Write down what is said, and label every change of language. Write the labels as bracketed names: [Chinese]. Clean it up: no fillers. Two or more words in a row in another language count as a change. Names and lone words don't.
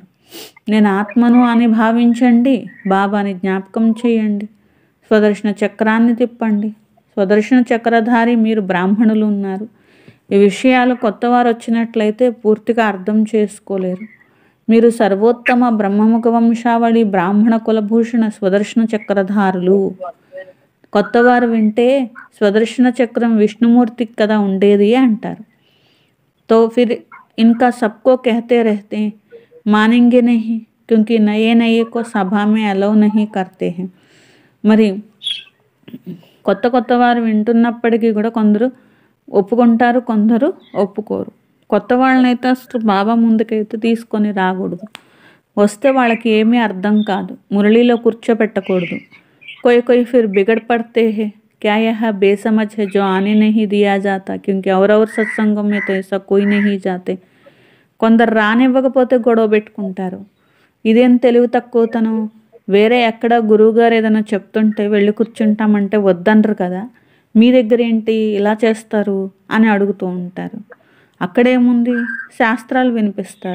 [Telugu] నేను ఆత్మను అని భావించండి, బాబాని జ్ఞాపకం చేయండి. స్వదర్శన చక్రాన్ని తిప్పండి. స్వదర్శన చక్రధారి మీరు బ్రాహ్మణులు ఉన్నారు. ఈ విషయాలు కొత్తవారు వచ్చినట్లయితే పూర్తిగా అర్థం చేసుకోలేరు. మీరు సర్వోత్తమ బ్రహ్మముఖ వంశావళి బ్రాహ్మణ కులభూషణ స్వదర్శన చక్రధారులు. కొత్తవారు వింటే స్వదర్శన చక్రం విష్ణుమూర్తికి కదా ఉండేది అంటారు. [Hindi] तो फिर इनका सबको कहते रहते हैं, मानेंगे नहीं क्योंकि नए नए को सभा में अलाउ नहीं करते हैं. [Telugu] మరి కొత్త వారు వింటున్నప్పటికీ కూడా కొందరు ఒప్పుకుంటారు, కొందరు ఒప్పుకోరు. కొత్త వాళ్ళనైతే అసలు బాబా ముందుకైతే తీసుకొని రాకూడదు. వస్తే వాళ్ళకి ఏమీ అర్థం కాదు, మురళిలో కూర్చోపెట్టకూడదు. [Hindi] कोई फिर बिगड़ पड़ते हैं, क्या यह बेसमझ है जो आने नहीं दिया जाता, क्योंकि और सत्संगों में तो ऐसा कोई नहीं जाते. [Telugu] కొందరు రానివ్వకపోతే గొడవ పెట్టుకుంటారు. ఇదేం తెలివి తక్కువతనం, వేరే ఎక్కడ గురువుగారు ఏదైనా చెప్తుంటే వెళ్ళి కూర్చుంటామంటే వద్దనరు కదా, మీ దగ్గర ఏంటి ఇలా చేస్తారు అని అడుగుతూ ఉంటారు. అక్కడేముంది, శాస్త్రాలు వినిపిస్తారు.